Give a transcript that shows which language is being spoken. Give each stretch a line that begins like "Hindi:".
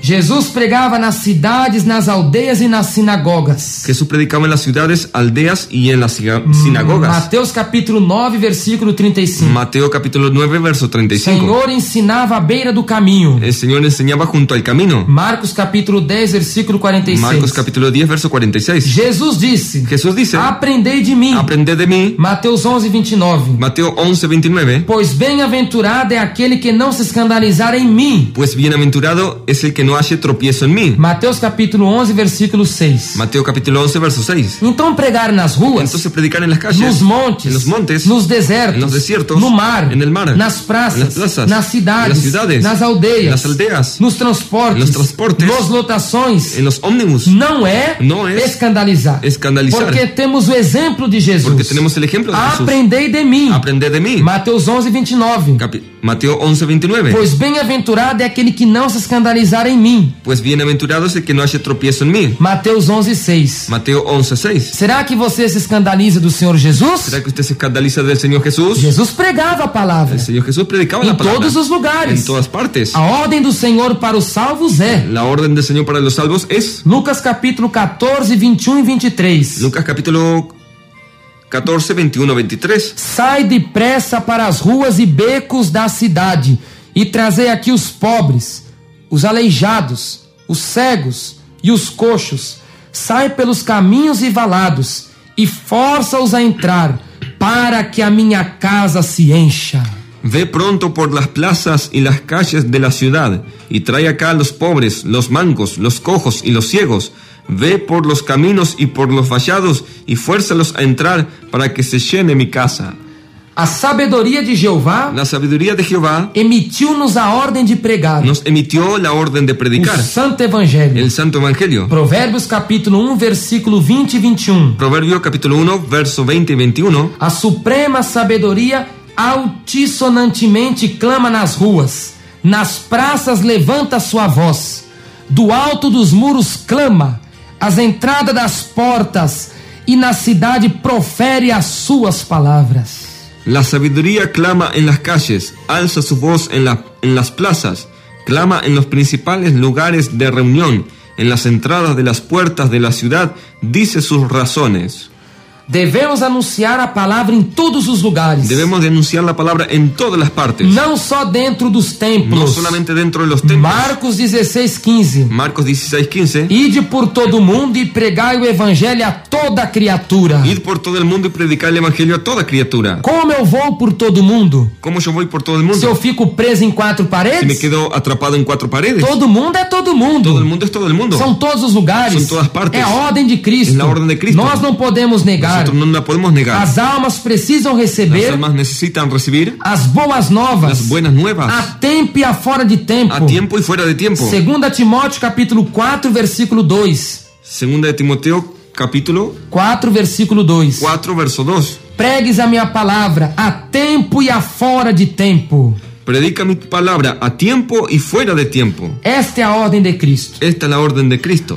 Portuguese: Jesus pregava nas cidades, nas aldeias e nas sinagogas.
Spanish: Jesús predicaba en las ciudades, aldeas y en las sinagogas.
Portuguese: Mateus capítulo 9, versículo 35.
Spanish: Mateo capítulo 9, verso
Portuguese: O
Spanish: 35.
Portuguese: Senhor ensinava à beira do caminho.
Spanish: El Señor enseñaba junto al camino.
Portuguese: Marcos capítulo 10, versículo 46.
Spanish: Marcos capítulo 10, verso 46.
Portuguese: Jesus disse:
Spanish: Jesús dice,
Portuguese: Aprendei de mim.
Spanish: aprended de mí.
Portuguese: Mateus 11, 29.
Spanish: Mateo 11, 29.
Portuguese: Pois bem-aventurado é aquele que não se escandalizar em mim.
Spanish: Pues bienaventurado es el que no halle tropiezo en mí.
Portuguese: Mateus capítulo 11, versículo 6.
Spanish: Mateo capítulo 11, verso 6.
Portuguese: Então pregar nas ruas,
Spanish: Entonces predicar en las calles,
Portuguese: nos montes,
Spanish: en los montes,
Portuguese: nos desertos,
Spanish: en los desiertos,
Portuguese: no mar,
Spanish: en el mar,
Portuguese: nas praças,
Spanish: en las plazas,
Portuguese: nas cidades,
Spanish: en las ciudades,
Portuguese: nas aldeias,
Spanish: en las aldeas,
Portuguese: nos transportes,
Spanish: en los transportes,
Portuguese: nos lotações,
Spanish: en los ómnibus,
Portuguese: não é escandalizar.
Spanish: escandalizar.
Portuguese: Porque temos o exemplo de Jesus.
Spanish: Porque tenemos el ejemplo de Jesús.
Portuguese: Aprendei de mim.
Spanish: Aprended de mí.
Portuguese: Mateus 11, 29.
Spanish: Mateo 11, 29.
Portuguese: Pois bem-aventurado é aquele que não se escandalizar em mim.
Spanish: Pues bienaventurado es el que no halle tropiezo en mí.
Portuguese: Mateus 11, 6.
Spanish: Mateo 11, 6.
Portuguese: Será que você se escandaliza do Senhor Jesus?
Spanish: ¿Será que usted se escandaliza del Señor Jesús?
Portuguese: Jesus pregava a palavra
Spanish: El Señor Jesús predicaba
Portuguese: em
Spanish: la palabra
Portuguese: todos os lugares.
Spanish: en todas partes.
Portuguese: A ordem do Senhor para os salvos é
Spanish: La orden del Señor para los salvos es
Portuguese: Lucas capítulo 14, 21 e 23.
Spanish: Lucas capítulo 14, 21, 23.
Portuguese: Sai depressa para as ruas e becos da cidade e trazei aqui os pobres, os aleijados, os cegos e os coxos. Sai pelos caminhos e valados e força-os a entrar, para que a minha casa se encha.
Spanish: Ve pronto por las plazas y las calles de la ciudad, y trae acá a los pobres, los mancos, los cojos y los ciegos. Ve por los caminos y por los vallados, y fuérzalos a entrar, para que se llene mi casa.
Portuguese: A sabedoria de Jeová
Spanish: La sabiduría de Jehová
Portuguese: emitiu-nos a ordem de pregar
Spanish: nos emitió la orden de predicar
Portuguese: o Santo Evangelho.
Spanish: el Santo Evangelio.
Portuguese: Provérbios capítulo 1, versículo 20 e 21.
Spanish: Proverbio capítulo 1, verso 20 y 21.
Portuguese: A suprema sabedoria altissonantemente clama nas ruas, nas praças levanta sua voz, do alto dos muros clama, às entradas das portas e na cidade profere as suas palavras.
Spanish: La sabiduría clama en las calles, alza su voz en las plazas, clama en los principales lugares de reunión, en las entradas de las puertas de la ciudad, dice sus razones.
Portuguese: Devemos anunciar a palavra em todos os lugares.
Spanish: Debemos denunciar la palabra en todas las partes,
Portuguese: Não só dentro dos templos.
Spanish: no solamente dentro de los templos.
Portuguese: Marcos 16, 15.
Spanish: Marcos 16, 15.
Portuguese: Ide por todo mundo e pregai o evangelho a toda criatura.
Spanish: Id por todo el mundo y predicar el evangelio a toda criatura.
Portuguese: Como eu vou por todo mundo?
Spanish: ¿Cómo yo voy por todo el
Portuguese: Se eu
Spanish: mundo?
Portuguese: fico preso em quatro
Spanish: Si me
Portuguese: paredes?
Spanish: quedo atrapado en cuatro paredes.
Portuguese: Todo mundo é todo mundo.
Spanish: Todo el mundo es todo el mundo.
Portuguese: São todos os lugares. São
Spanish: todas partes.
Portuguese: É a ordem de Cristo. É a ordem de Cristo. Nós não podemos negar.
Spanish: Nosotros no la podemos negar.
Portuguese: As almas precisam
Spanish: Las
Portuguese: receber
Spanish: almas necesitan recibir
Portuguese: as boas novas.
Spanish: las buenas nuevas
Portuguese: A tempo e a fora de tempo.
Spanish: a tiempo y fuera de tiempo.
Portuguese: 2 Timóteo capítulo 4, versículo 2.
Spanish: Segunda de Timoteo capítulo
Portuguese: 4, versículo 2.
Spanish: 4, verso 2.
Portuguese: Pregues a minha palavra a tempo e a fora de tempo.
Spanish: Predica mi palabra a tiempo y fuera de tiempo.
Portuguese: Esta é a ordem de Cristo.
Spanish: Esta es la orden de Cristo.